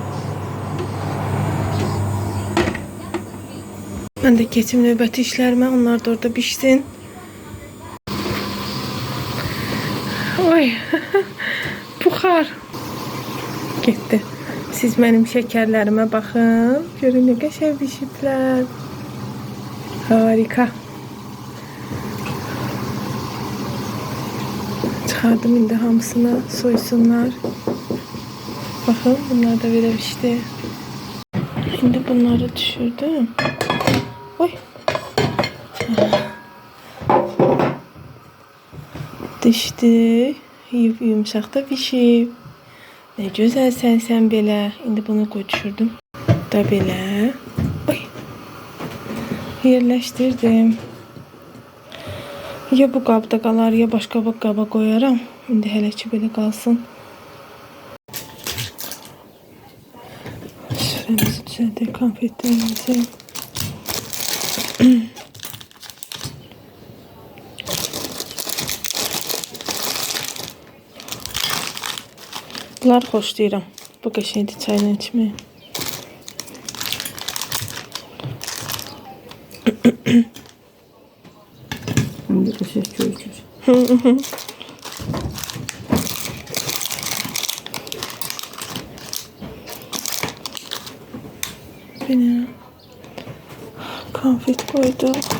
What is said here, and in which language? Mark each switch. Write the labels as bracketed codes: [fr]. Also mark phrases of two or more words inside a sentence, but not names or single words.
[az] Ben de keçim növbəti işlərime, onlar da orada pişsin. Oy, buxar. [tr] Getdi. Siz benim şekerlerime bakın. [az] Görün ne qəşəng pişiblər. [tr] Harika. [az] Çıxardım indi hamısını, soysunlar. [tr] Bakın bunlar da böyle pişti. Şimdi bunları düşürdüm. Oy. Düştü. [az] Yumuşaq da pişib. Ne gözəlsən sən belə. İndi bunu qoy düşürdüm. Da belə. Oy. Yerləşdirdim. Ya bu qabda qalar, ya başqa bir qaba qoyaram. İndi hələ ki belə qalsın. [tr] Süfremizi düzelttik, konfetlerimizi. [az] Bunları xoşlayıram. Bu qəşəngdir çayla içməyə. [tr] Hem de teşekkür ederim. Yine konfet koyduk.